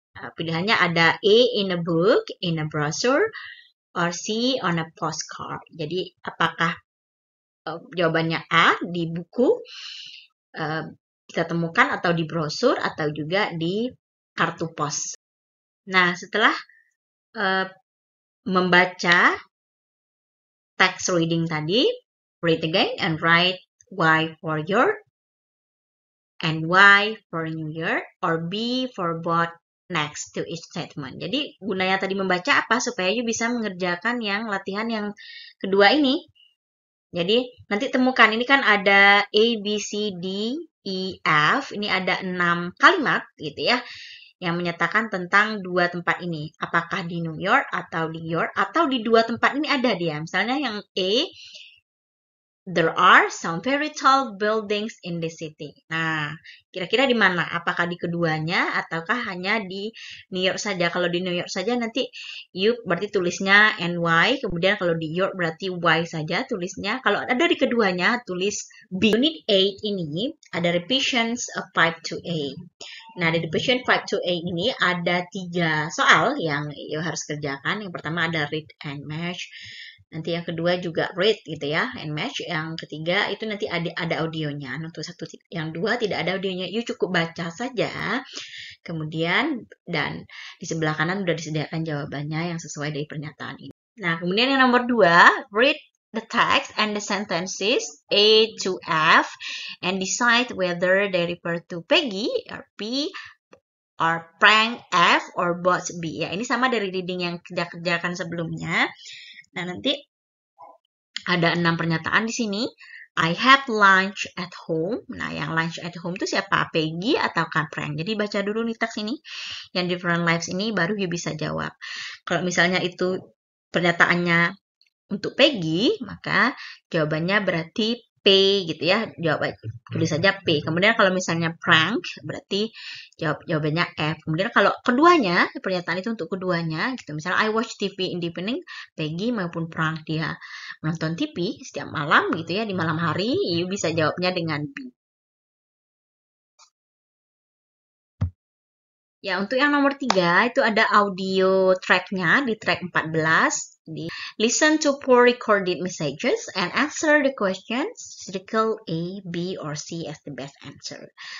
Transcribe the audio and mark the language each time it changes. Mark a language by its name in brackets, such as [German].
[Indonesian] Pilihannya ada [English] A in a book, in a brochure, or C on a postcard. [Indonesian] Jadi apakah jawabannya A di buku kita temukan atau di brosur atau juga di kartu pos. Nah, setelah membaca text reading tadi, [English] read again and write Y for your and Y for New Year or B for both next to each statement. [Indonesian] Jadi gunanya tadi membaca apa? Supaya you bisa mengerjakan yang latihan yang kedua ini. Jadi nanti temukan, ini kan ada A, B, C, D, E, F. Ini ada 6 kalimat gitu ya. Yang menyatakan tentang 2 tempat ini. Apakah di New York atau di York atau di 2 tempat ini ada dia. Misalnya yang A, [English] there are some very tall buildings in the city. [Indonesian] Nah, kira-kira di mana? Apakah di keduanya ataukah hanya di New York saja? Kalau di New York saja nanti you berarti tulisnya NY, kemudian kalau di York berarti Y saja tulisnya. Kalau ada di keduanya tulis B. Unit 8 ini ada [English] repetitions of 5 to 8. [Indonesian] Nah, di question 5-8 ini ada 3 soal yang you harus kerjakan. Yang pertama ada [English] read and match. [Indonesian] Nanti yang kedua juga read gitu ya, [English] and match. [Indonesian] Yang ketiga itu nanti ada audionya. Untuk yang dua tidak ada audionya. You cukup baca saja. Kemudian dan di sebelah kanan sudah disediakan jawabannya yang sesuai dari pernyataan ini. Nah, kemudian yang nomor 2, [English] read the text and the sentences A to F and decide whether they refer to Peggy or P or Frank F or both B. [Indonesian] Ya, ini sama dari reading yang kita kerjakan sebelumnya. Nah, nanti ada 6 pernyataan di sini. [English] I had lunch at home. [Indonesian] Nah, yang [English] lunch at home [Indonesian] itu siapa? Peggy atau Frank? Jadi baca dulu nih teks ini. Yang [English] different lives [Indonesian] ini baru you bisa jawab. Kalau misalnya itu pernyataannya untuk Peggy, maka jawabannya berarti P gitu ya. Tulis saja P. Kemudian kalau misalnya Frank, berarti jawabannya F. Kemudian kalau keduanya, pernyataan itu untuk keduanya, gitu. Misalnya [English] I watch TV in the evening, [Indonesian] Peggy maupun Frank dia menonton TV setiap malam gitu ya, di malam hari, you bisa jawabnya dengan B. Ya, untuk yang nomor 3 itu ada audio tracknya di track 14. [English] Listen to four recorded messages and answer the questions. Circle A, B, or C as the best answer.